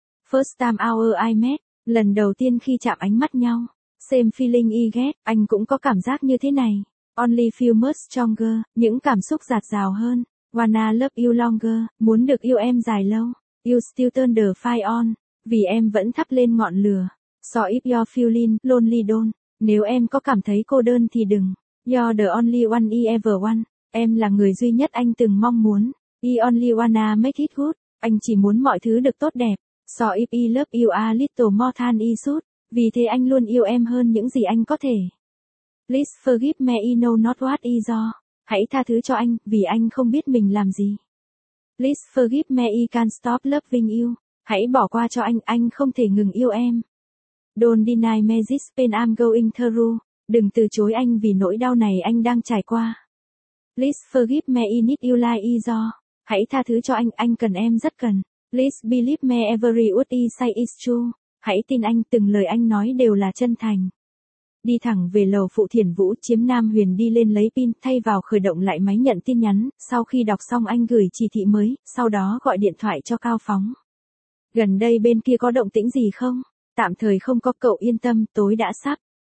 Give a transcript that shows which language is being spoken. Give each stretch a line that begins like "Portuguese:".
English: First time our eyes met,
Vietnamese: lần đầu tiên khi chạm ánh mắt nhau,
English: same feeling I get,
Vietnamese: anh cũng có cảm giác như thế này.
English: Only feel much stronger,
Vietnamese: những cảm xúc dạt dào hơn,
English: wanna love you longer,
Vietnamese: muốn được yêu em dài lâu,
English: you still turn the fire on,
Vietnamese: vì em vẫn thắp lên ngọn lửa,
English: so if you're feeling lonely don't.
Vietnamese: Nếu em có cảm thấy cô đơn thì đừng.
English: You're the only one I ever want.
Vietnamese: Em là người duy nhất anh từng mong muốn.
English: I only wanna make it good.
Vietnamese: Anh chỉ muốn mọi thứ được tốt đẹp.
English: So if I love you a little more than I should.
Vietnamese: Vì thế anh luôn yêu em hơn những gì anh có thể.
English: Please forgive me I know not what I do.
Vietnamese: Hãy tha thứ cho anh, vì anh không biết mình làm gì.
English: Please forgive me I can't stop loving you.
Vietnamese: Hãy bỏ qua cho anh không thể ngừng yêu em.
English: Don't deny me this pain I'm going through.
Vietnamese: Đừng từ chối anh vì nỗi đau này anh đang trải qua.
English: Please forgive me I need you like I do.
Vietnamese: Hãy tha thứ cho anh cần em rất cần.
English: Please believe me every word I say is true.
Vietnamese: Hãy tin anh từng lời anh nói đều là chân thành. Đi thẳng về lầu Phụ Thiền Vũ, Chiếm Nam Huyền đi lên lấy pin thay vào khởi động lại máy nhận tin nhắn. Sau khi đọc xong anh gửi chỉ thị mới, sau đó gọi điện thoại cho Cao Phóng. Gần đây bên kia có động tĩnh gì không? Tạm thời không có, cậu yên tâm, tối đã sắp.